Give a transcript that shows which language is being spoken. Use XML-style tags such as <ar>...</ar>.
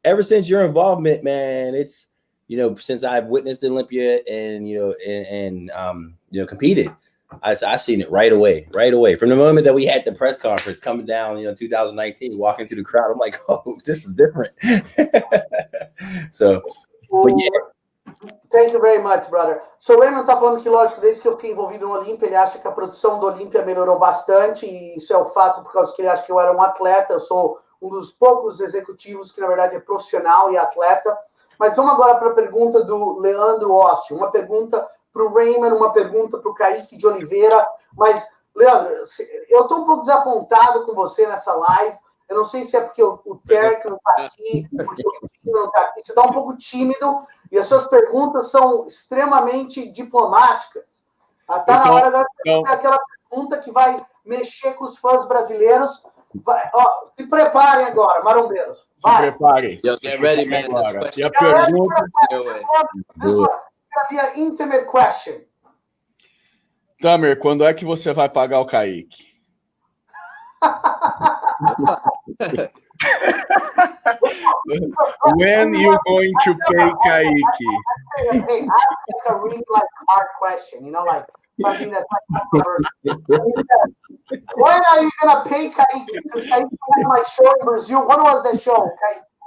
<en>ever since your involvement, man, it's, you know, since I've witnessed Olympia and you know and you know, competed, I seen it right away from the moment that we had the press conference coming down, you know, 2019, walking through the crowd. I'm like, oh, this is different. So, but yeah. Thank you very much, brother.</en> <pt>So, o Raymond tá falando que, lógico, desde que eu fiquei envolvido no Olímpia, ele acha que a produção do Olímpia melhorou bastante, e isso é o fato por causa que ele acha que eu era um atleta. Eu sou um dos poucos executivos que, na verdade, é profissional e atleta. Mas vamos agora para a pergunta do Leandro Austin. Uma pergunta para o Raymond, uma pergunta para o Caike de Oliveira. Mas, Leandro, eu estou um pouco desapontado com você nessa live. Eu não sei se é porque o Terk não está aqui, porque o Tino não está aqui. Você está um pouco tímido e as suas perguntas são extremamente diplomáticas. Está na hora de fazer aquela pergunta que vai mexer com os fãs brasileiros. Ó, se preparem agora, marombeiros. Se preparem.</pt> <en>Get ready, man.</en> <pt>E a pergunta...</pt> <en>This one is be an intimate question.</en> <pt>Tamer, quando é que você vai pagar o Caike?</pt> <en>When you going to pay Caike? Hey, I have like a really like hard question, you know, like I think that's like when are you gonna pay Caike? Because Caike had my show in Brazil. When was that show, Caike?</en>